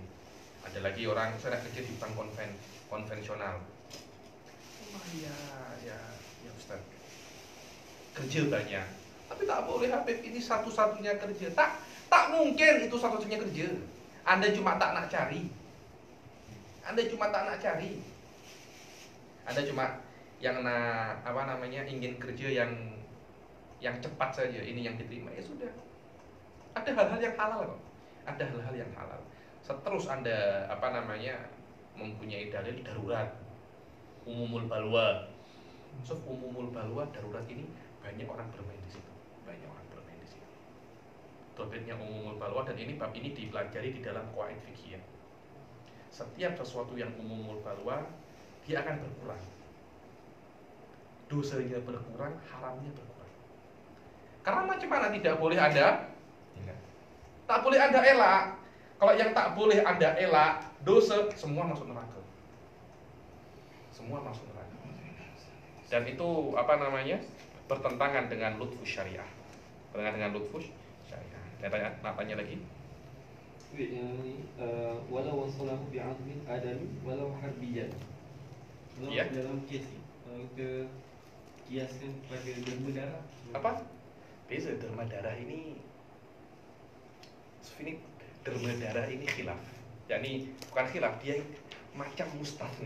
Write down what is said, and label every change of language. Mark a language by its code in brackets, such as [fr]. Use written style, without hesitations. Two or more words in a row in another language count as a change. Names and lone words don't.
[ms] Ada lagi orang, saya kerja di bank konvensional. Oh ya Ustaz. Kerja banyak. Tapi tak boleh Habib, ini satu-satunya kerja. Tak mungkin itu satu-satunya kerja. Anda cuma tak nak cari. Anda cuma yang ingin kerja yang cepat saja, ini yang diterima, ya sudah. Ada hal-hal yang halal kok. Ada hal-hal yang halal. Seterus Anda mempunyai dalil darurat, [ar] عموم البلوى. So عموم البلوى, [ms] darurat ini banyak orang bermain di situ. Topiknya [ar] عموم البلوى, [ms] dan ini bab ini dipelajari di dalam qawaid fikih. Setiap sesuatu yang [ar] عموم البلوى, [ms] dia akan berkurang. Dosanya berkurang, haramnya berkurang. Karena macam mana tidak boleh ada? Tak boleh Anda elak. Kalau yang tak boleh Anda elak, dosa, semua masuk neraka. Semua masuk neraka. Dan itu bertentangan dengan [ar] لطف الشريعة. [ms] Bertentangan dengan [ar] لطف الشريعة. [ms] Nak tanya lagi? Yang ni [ar] ولو وصله بعظم آدمي ولو حربيا. [ms] Kalau Ya. dalam kes ni, kalau kita kiaskan pada derma darah. Apa? Beza derma darah ini. Derma darah ini khilaf. Yakni bukan khilaf, dia macam mustafna.